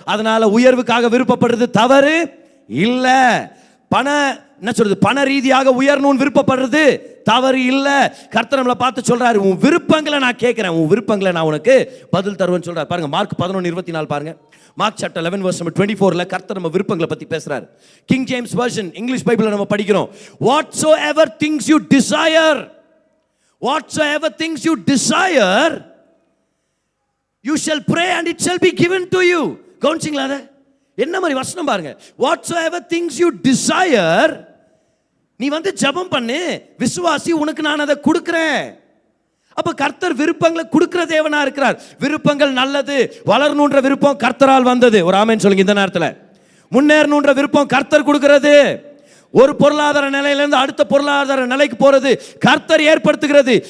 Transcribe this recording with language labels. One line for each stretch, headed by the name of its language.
Tamil: அதனால உயர்வுக்காக விருப்பப்படுறது தவறு இல்ல. என்ன சொல்றது, பண ரீதியாக உயரணும்னு விருப்பப்படுறது தவறு இல்ல. கர்த்தர் நம்மளை பார்த்து சொல்றாரு, உன் விருப்பங்களை நான் கேட்கிறேன், உன் விருப்பங்களை நான் உனக்கு பதில் தருவேன்னு சொல்றாரு. பாருங்க மார்க் 11:24 பாருங்க. மார்க் சாப்டர் 11 verse 24ல கர்த்தர் நம்ம விருப்பங்களை பத்தி பேசுறாரு. கிங் ஜேம்ஸ் வெர்ஷன் இங்கிலீஷ் பைபிள்ல நம்ம படிக்கிறோம்,
English: whatsoever things you desire, whatsoever things you desire, you shall pray and it shall be given to you.
Tamil: கவுன்சிங்களா? அத என்ன மாதிரி வசனம் பாருங்க.
English: whatsoever things you desire,
Tamil: நீ ஜெபம் பண்ணு, விசுவாசி, உனக்கு நான் அதை கொடுக்கிறேன். அப்ப கர்த்தர் விருப்பங்களை கொடுக்கிற தேவனா இருக்கிறார். விருப்பங்கள் நல்லது, வளரணுன்ற விருப்பம் கர்த்தரால் வந்தது. ஒரு ஆமென் சொல்லுங்க. இந்த நேரத்தில் முன்னேறணுன்ற விருப்பம் கர்த்தர் கொடுக்கிறது. ஒரு பொருளாதார நிலையிலிருந்து அடுத்த பொருளாதார நிலைக்கு போறது கர்த்தர் ஏற்படுத்துகிறது.